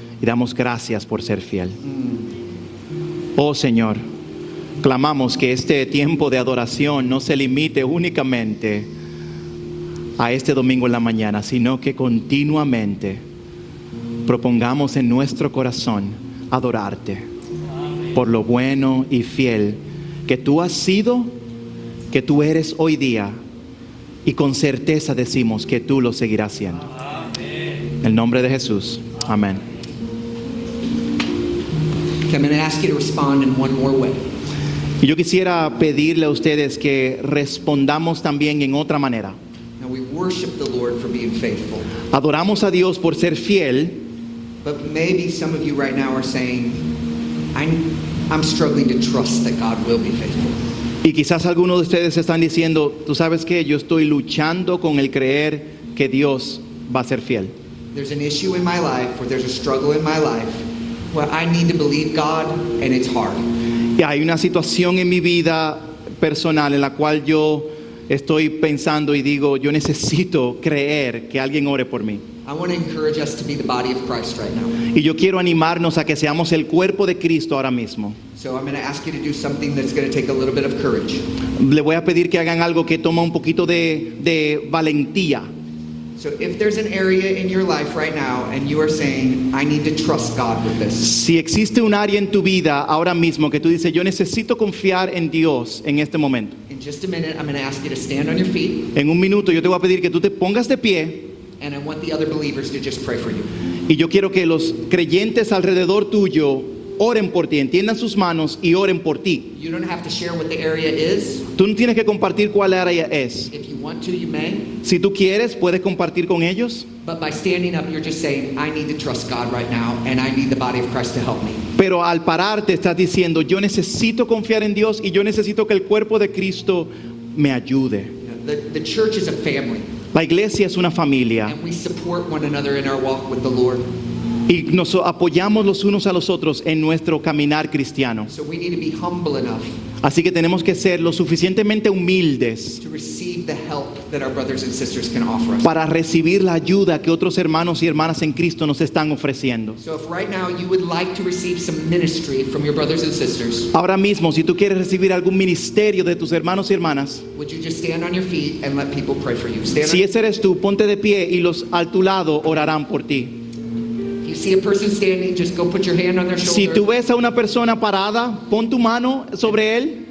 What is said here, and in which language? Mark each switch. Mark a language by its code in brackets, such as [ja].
[es] Y damos gracias por ser fiel. Oh Señor, clamamos que este tiempo de adoración no se limite únicamente a este domingo en la mañana, sino que continuamente propongamos en nuestro corazón adorarte por lo bueno y fiel que tú has sido, que tú eres hoy día, y con certeza decimos que tú lo seguirás siendo. En el nombre de Jesús. Amén. [en] Okay, I'm going to ask you to respond in one more way. [es] Y yo quisiera pedirle a ustedes que respondamos también en otra manera. [en] Now, we worship the Lord for being faithful. [es] Adoramos a Dios por ser fiel, [en] But maybe some of you right now are saying, I'm struggling to trust that God will be faithful. [es] y quizás algunos de ustedes están diciendo, tú sabes que yo estoy luchando con el creer que Dios va a ser fiel. [en] There's an issue in my life, or there's a struggle in my life, where I need to believe God, and it's hard. [es] Y hay una situación en mi vida personal en la cual yo estoy pensando y digo, yo necesito creer que alguien ore por mí. [en] I want to encourage us to be the body of Christ right now. [es] Y yo quiero animarnos a que seamos el cuerpo de Cristo ahora mismo. [en] So I'm going to ask you to do something that's going to take a little bit of courage. [es] Le voy a pedir que hagan algo que toma un poquito de valentía. [en] So if there's an area in your life right now and you are saying, I need to trust God with this, [es] Si existe un área en tu vida ahora mismo que tú dices, yo necesito confiar en Dios en este momento. [en] in just a minute, I'm going to ask you to stand on your feet. [es] En un minuto yo te voy a pedir que tú te pongas de pie [en] And I want the other believers to just pray for you. [es] Y yo quiero que los creyentes alrededor tuyo oren por ti, entiendan sus manos y oren por ti. [en] You don't have to share what the area is. [es] Tú no tienes que compartir cuál área es. [en] If you want to, you may. [es] Si tú quieres, puedes compartir con ellos. [en] But by standing up, you're just saying, I need to trust God right now, and I need the body of Christ to help me. [es] Pero al pararte estás diciendo, yo necesito confiar en Dios y yo necesito que el cuerpo de Cristo me ayude. [en] The church is a family, [es] La iglesia es una familia [en] and we support one another in our walk with the Lord. [es] y nos apoyamos los unos a los otros en nuestro caminar cristiano. [en] So we need to be humble enough [es] Así que tenemos que ser lo suficientemente humildes [en] to receive the help that our brothers and sisters can offer us. [es] para recibir la ayuda que otros hermanos y hermanas en Cristo nos están ofreciendo. [en] So if right now you would like to receive some ministry from your brothers and sisters, [es] Ahora mismo, si tú quieres recibir algún ministerio de tus hermanos y hermanas, [en] would you just stand on your feet and let people pray for you? Stand [es] si [en] on, [es] ese eres tú, ponte de pie y los a tu lado orarán por ti. [en] if you see a person standing, just go put your hand on their [es] Si [en] shoulder [es] tú ves a una persona parada, pon tu mano sobre él